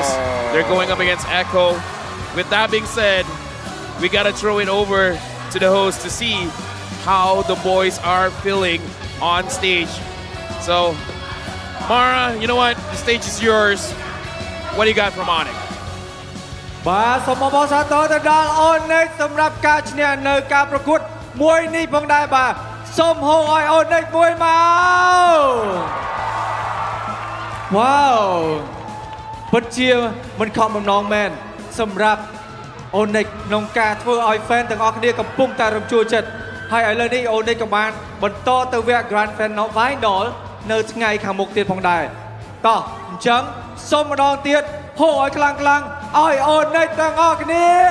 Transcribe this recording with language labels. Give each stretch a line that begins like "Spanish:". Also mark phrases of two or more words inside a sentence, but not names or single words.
English: They're going up against Echo. With that being said, we got to throw it over to the host to see how the boys are feeling on stage. So, Mara, you know what? The stage is yours. What do you got from ONIC?
Khmer: បាទសូមអបអរសាទរទៅដល់ ONIC សម្រាប់ការឈ្នះនៅការប្រកួតមួយនេះផងដែរបាទសូមហៅឲ្យ ONIC មួយមក វ៉ាវពិតជាមិនខកបំណងមែនសម្រាប់ ONIC ក្នុងការធ្វើឲ្យ fan ទាំងអស់គ្នាកំពុងតែរំជួលចិត្តហើយឥឡូវនេះ ONIC ក៏បានបន្តទៅវគ្គ
English: Grand Final
Khmer: នៅថ្ងៃខាងមុខទៀតផងដែរតោះអញ្ចឹងសូមម្ដងទៀតហូរឲ្យខ្លាំងៗឲ្យ ONIC ទាំងអស់គ្នា